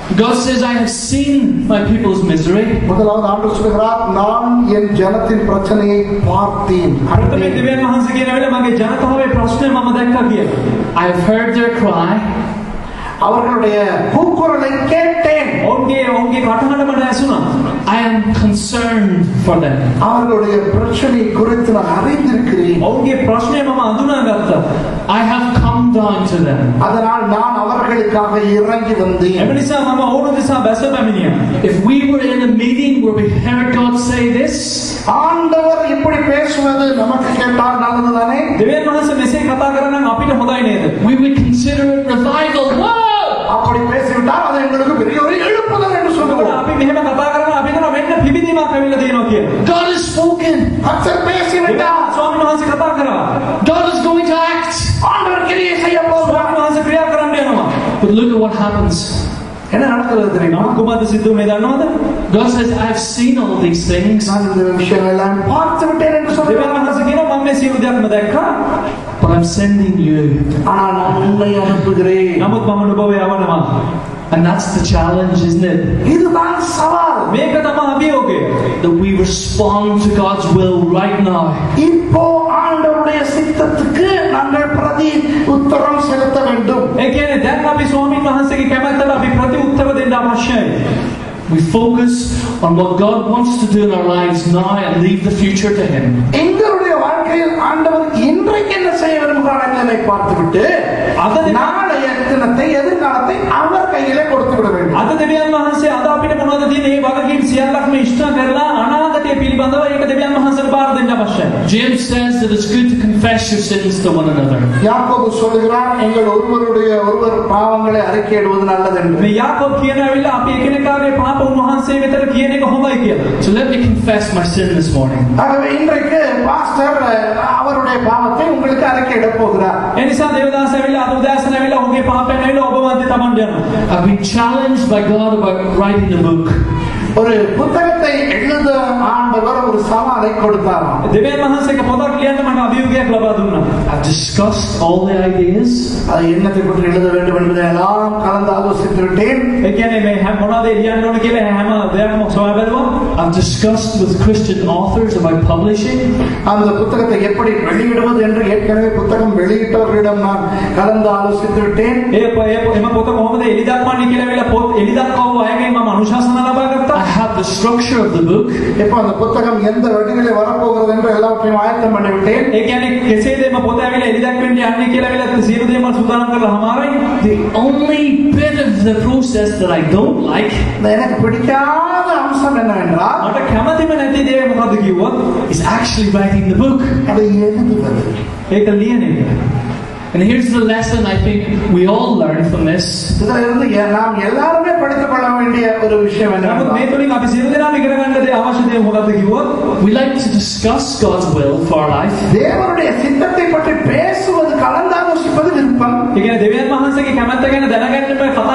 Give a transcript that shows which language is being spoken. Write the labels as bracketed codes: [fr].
[en] God says, I have seen my people's misery. [ta] முதலாவது ஆண்டவர் சொல்கிறார், நான் என் ஜனத்தின் பிரச்சனையை பார்த்தேன். [si] අරතමේ දෙවියන් වහන්සේ කියන වෙලාව මගේ ජනතාවේ ප්‍රශ්නේ මම දැක්කා කියලා. [en] I have heard their cry. [ta] அவர்களுடைய கூக்குரலை கேட்டேன். [si] ඔවුන්ගේ කටහඬ මට ඇසුණා. [en] I am concerned for them. [ta] அவர்களுடைய பிரச்சனை குறித்து நான் அறிந்திருக்கிறேன். [si] ඔවුන්ගේ ප්‍රශ්නේ මම අඳුනාගත්තා. [en] I have come down to them. [ta] அதனால் நான் அவர்களுக்காக இறங்கி வந்தேன். [si] එම නිසා මම ඔවුන් දෙසා බැස පැමිණියා. [en] If we were in a meeting where we heard God say this, [ta] ஆண்டவர் இப்படி பேசுவது நமக்கு கேட்டால் நல்லதுதானே? [si] දෙවියන් වහන්සේ මෙසේ කතා කරා නම් අපිට හොඳයි නේද? [en] we would consider it revival. Whoa! [ta] அப்படி பேசிவிட்டால் அது எங்களுக்கு பெரிய ஒரு எழுப்புதல் என்று சொல்லுவோம். [si] අපි මෙහෙම කතා කරනවා අපි කරනවා මෙන්න පිවිදීමක් ඇවිල්ලා තියෙනවා කියලා. [en] God has spoken. [ta] கர்த்தர் பேசிவிட்டார். [si] ස්වාමීන් වහන්සේ කතා කරා. [en] God is going to act. [ta] ஆண்டவர் கிரியை செய்ய போகிறார். [si] ස්වාමීන් වහන්සේ ක්‍රියා කරන්න යනවා. [en] But look at what happens. [ta] என்ன நடக்கிறது தெரியுமா? [si] කුමද්ද සිද්ධ වෙන්නේ දන්නවද? [en] God says, I have seen all these things. [ta] நான் இந்த விஷயங்கள் எல்லாம் பார்த்து விட்டேன் என்று [si] දෙවියන් [ta] சொல்லுகிறார். [si] වහන්සේ කියනවා මම මේ සියලු දේක්ම දැක්කා. [en] But I'm sending you. [ta] ஆனால் நான் உன்னை அனுப்புகிறேன். [si] නමුත් මම නුඹව යවනවා. [en] And that's the challenge, isn't it? [ta] இதுதான் சவால். [si] මේක තමයි අභියෝගය. [en] That we respond to God's will right now. [ta] இப்போ ஆண்டவருடைய சித்தத்துக்கு நாங்கள் பிரதி உத்தரம் செலுத்த வேண்டும். [si] ඒ කියන්නේ දැන් අපි ස්වාමීන් වහන්සේගේ කැමැත්තට අපි ප්‍රති උත්තර දෙන්න අවශ්‍යයි. [en] We focus on what God wants to do in our lives now and leave the future to Him. [ta] எங்களுடைய வாழ்க்கையில் ஆண்டவர் இன்றைக்கு என்ன செய்ய விரும்புகிறார் என்பதை பார்த்துவிட்டு நாளைய தினத்தை எதிர்காலத்தை அவர் கையிலே கொடுத்து விட வேண்டும். [si] අද දෙවියන් වහන්සේ අද අපිට මොනවද තියෙන්නේ? මේ වගකීම් සියල්ලක්ම ඉෂ්ට කරලා අනාගතය පිළිබඳව ඒක දෙවියන් වහන්සේට බාර දෙන්න අවශ්‍යයි. [en] James says that it's good to confess your sins to one another. [ta] யாக்கோபு சொல்கிறார், எங்கள் ஒருவர் பாவங்களை அறிக்கையிடுவது நல்லது என்று. [si] මේ යාකෝබ් කියන ඇවිල්ලා අපි එකිනෙකාගේ පාප උන්වහන්සේ වෙතට කියන එක හොඳයි කියලා. [en] So let me confess my sin this morning. [ta] ஆகவே இன்றைக்கு பாஸ்டர் அவருடைய பாவத்தை உங்களுக்கு அறிக்கையிட போகிறார். [si] ඒ නිසා දේවදාස ඇවිල්ලා අද උදෑසන ඇවිල්ලා ඔහුගේ පාපයෙන් ඇවිල්ලා ඔබ මැද තමන්ට යනවා. [en] I've been challenged by God about writing a book. [ta] ஒரு புத்தகத்தை எழுத ஆண்டவர் ஒரு சவாலை கொடுத்தாராம். [si] දෙවියන් වහන්සේගේ පොතක් ලියන්න මට අභියෝගයක් ලබා දුන්නා. [en] I've discussed all the ideas. [ta] அது என்னத்தை பற்றி எழுத வேண்டும் என்பதை எல்லாம் கலந்து ஆலோசித்து விட்டேன். [si] ඒ කියන්නේ මේ මොනවද ලියන්න ඕන කියලා හැම දෙයක්ම සොයා බැලුවා. [en] I've discussed with Christian authors about publishing. [ta] அந்த புத்தகத்தை எப்படி வெளியிடுவது என்று ஏற்கனவே புத்தகம் வெளியிட்டவர்களிடம் நான் கலந்து ஆலோசித்து விட்டேன். [si] එම පොත කොහොමද එලි දක්වන්නේ කියලා ඇවිල්ලා පොත් එලි දක්වව අයගෙන් මම අනුශාසනා ලබා ගත්තා. [en] I have the structure of the book. [ta] இப்போ அந்த புத்தகம் எந்த வடிவிலே வரப்போகிறது என்று எல்லாவற்றையும் ஆயத்தம் பண்ணி விட்டேன். [si] ඒ කියන්නේ කෙසේද මේ පොත ඇවිල්ලා එලි දක්වන්නේ යන්නේ කියලා ඇවිල්ලා සියලු දේම සූදානම් කරලා හමාරයි. [en] The only bit of the process that I don't like [ta] எனக்கு பிடிக்காத அம்சம் என்னவென்றால் [si] මට කැමතිම නැති දේ මොකද්ද කිව්වොත් [en] is actually writing the book. [ta] அதை எழுதுவது. [si] ඒක ලියන එක. [en] And here's the lesson I think we all learn from this. [ta] இதிலிருந்து நாம் எல்லாருமே படித்துக் கொள்ள வேண்டிய ஒரு விஷயம் [si] නමුත් [ta] என்னவென்றால் [si] මේ තුලින් අපි සියලු දෙනාම ඉගෙන ගන්න දේ අවශ්‍ය දේ මොකද්ද කිව්වොත් [en] We like to discuss God's will for our life. [ta] தேவனுடைய சித்தத்தை பற்றி பேசுவது, கலந்தாலோசிப்பது விருப்பம். [si] ඒ කියන්නේ දෙවියන් වහන්සේගේ කැමැත්ත ගැන දැනගන්නම